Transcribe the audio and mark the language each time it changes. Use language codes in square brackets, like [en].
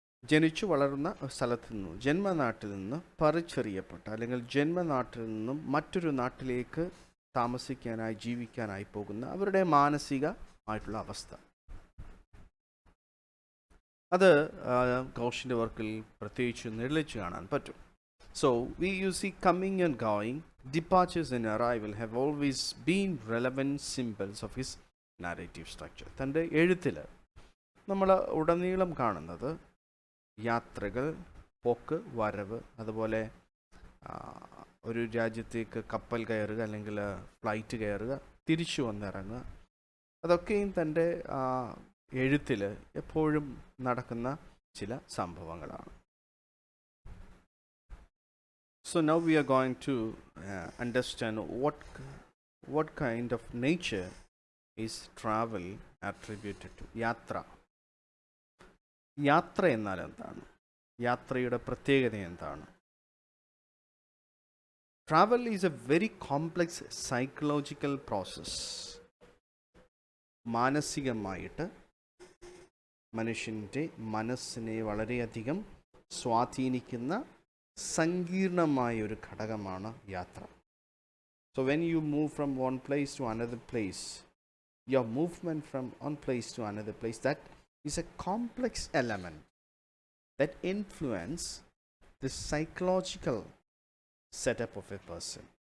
[ml] ജനിച്ചു വളർന്ന സ്ഥലത്ത് നിന്നും ജന്മനാട്ടിൽ നിന്ന് പറിച്ചെറിയപ്പെട്ട അല്ലെങ്കിൽ ജന്മനാട്ടിൽ നിന്നും മറ്റൊരു നാട്ടിലേക്ക് താമസിക്കാനായി ജീവിക്കാനായി പോകുന്ന അവരുടെ മാനസികമായിട്ടുള്ള അവസ്ഥ, അത് ഗോഷിൻ്റെ വർക്കിൽ പ്രത്യേകിച്ച് നിഴലിച്ച് കാണാൻ പറ്റും. [en] So you see coming and going, departures and arrival have always been relevant symbols of his narrative structure. [ml] തൻ്റെ എഴുത്തിൽ നമ്മൾ ഉടനീളം കാണുന്നത് യാത്രകൾ, പോക്ക്, വരവ്, അതുപോലെ ഒരു രാജ്യത്തേക്ക് കപ്പൽ കയറുക അല്ലെങ്കിൽ ഫ്ലൈറ്റ് കയറുക, തിരിച്ചു വന്നിറങ്ങുക, അതൊക്കെയും തൻ്റെ എഴുത്തിൽ എപ്പോഴും നടക്കുന്ന ചില സംഭവങ്ങളാണ്. [en] So now we are going to understand what kind of nature is travel attributed to. [ml] യാത്ര എന്നാൽ എന്താണ്? യാത്രയുടെ പ്രത്യേകത എന്താണ്? [en] Travel is a very complex psychological process. [ml] മാനസികമായിട്ട് മനുഷ്യൻ്റെ മനസ്സിനെ വളരെയധികം സ്വാധീനിക്കുന്ന സങ്കീർണമായ ഒരു ഘടകമാണ് യാത്ര. [en] So when you move from one place to another place, your movement from one place to another place, that is a complex element that influence the psychological setup of a person.